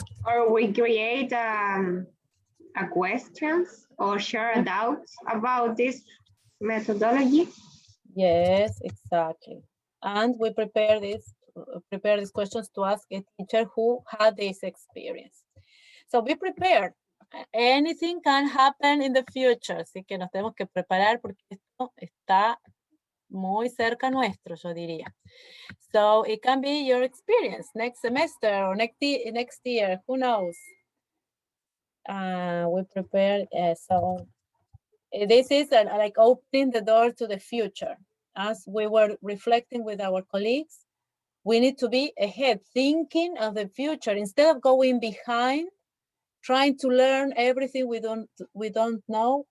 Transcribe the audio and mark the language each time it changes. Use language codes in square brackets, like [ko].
[en] Or we create a questions or share doubts about this methodology. Yes, exactly. And we prepare these questions to ask a teacher who had this experience. So be prepared. Anything can happen in the future, [es] así que nos tenemos que preparar porque esto está muy cerca nuestro, yo diría. [en] So it can be your experience next semester or next year, who knows? We prepare, so this is like opening the door to the future. As we were reflecting with our colleagues, we need to be ahead, thinking of the future instead of going behind, trying to learn everything we don't know.